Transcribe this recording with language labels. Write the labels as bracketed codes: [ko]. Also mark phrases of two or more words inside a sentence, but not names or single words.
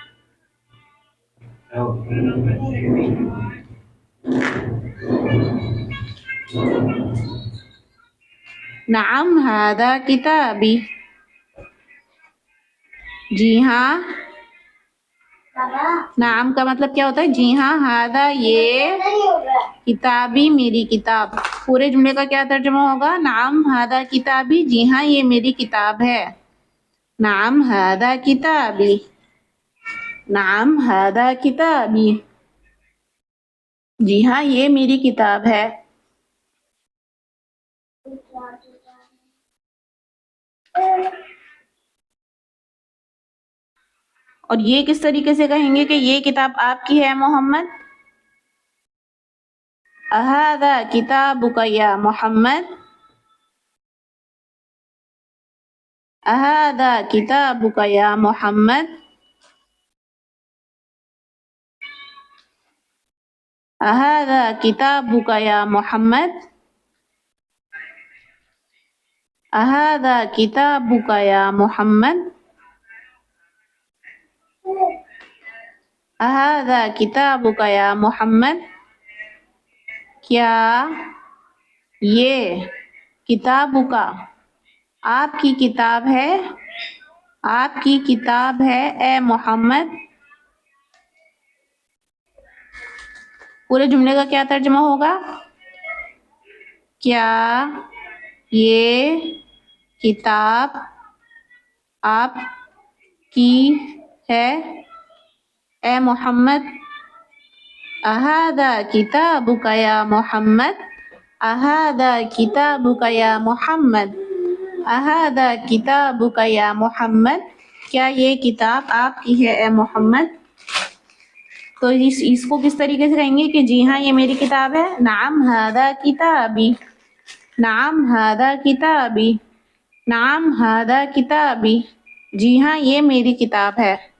[ar] نعم ھذا کتابی. [ur] جی ہاں बाबा نام کا مطلب کیا ہوتا ہے؟ جی ہاں، ہٰذا یہ نہیں ہوگا کتابی میری کتاب. پورے جملے کا کیا ترجمہ ہوگا? [ar] نعم هذا كتابي, [ur] جی ہاں یہ میری کتاب ہے. [ar] نعم هذا كتابي، نعم هذا كتابي, [ur] جی ہاں یہ میری کتاب ہے. اور یہ کس طریقے سے کہیں گے کہ یہ کتاب آپ کی ہے محمد? [ar] أهذا كتابك يا محمد، أهذا كتابك يا محمد, अहादा किताबुका या मोहम्मद, أهذا كتابك يا محمد، أهذا كتابك يا محمد، أهذا كتابك يا محمد، أهذا كتابك يا محمد، أهذا كتابك يا محمد. [ur] کیا یہ کتابکَ آپ کی کتاب ہے? آپ کی کتاب ہے اے محمد. پورے جملے کا کیا ترجمہ ہوگا? کیا یہ کتاب آپ کی ہے اے محمد? [ar] أهذا كتابك يا محمد، أهذا كتابك يا محمد، أهذا كتابك يا محمد. [ur] کیا یہ کتاب آپ کی ہے اے محمد؟ تو اس کو کس طریقے سے کہیں گے کہ جی ہاں یہ میری کتاب ہے? [ar] نعم هذا كتابي، نعم هذا كتابي، نعم هذا كتابي, नाम हादा किताबी, [ur] جی ہاں یہ میری کتاب ہے.